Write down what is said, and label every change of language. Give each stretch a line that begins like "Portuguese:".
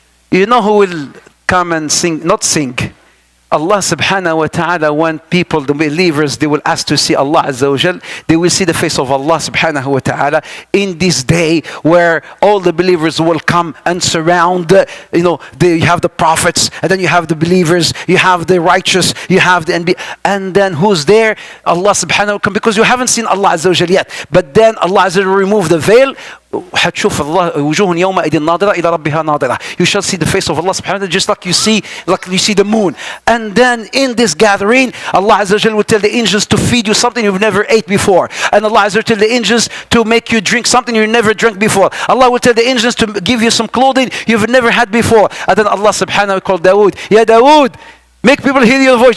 English: You know who will come and sing, not sing. Allah subhanahu wa ta'ala, when people, the believers, they will ask to see Allah Azza wa Jal, they will see the face of Allah subhanahu wa ta'ala in this day where all the believers will come and surround, you have the prophets, and then you have the believers, you have the righteous, you have the NB, and then who's there? Allah subhanahu wa ta'ala, because you haven't seen Allah Azza wa Jal yet. But then Allah Azza wa Jal will remove the veil.
Arabic: حتشوف الله وجوه يومئذ ناظرة إلى ربها ناظرة.
English: You shall see the face of Allah subhanahu wa ta'ala just like you see the moon. And then in this gathering, Allah Azza wa Jal will tell the angels to feed you something you've never ate before. And Allah Azza wa Jal will tell the angels to make you drink something you never drank before. Allah will tell the angels to give you some clothing you've never had before. And then Allah subhanahu wa ta'ala called Dawood, Ya Dawood, make people hear your voice.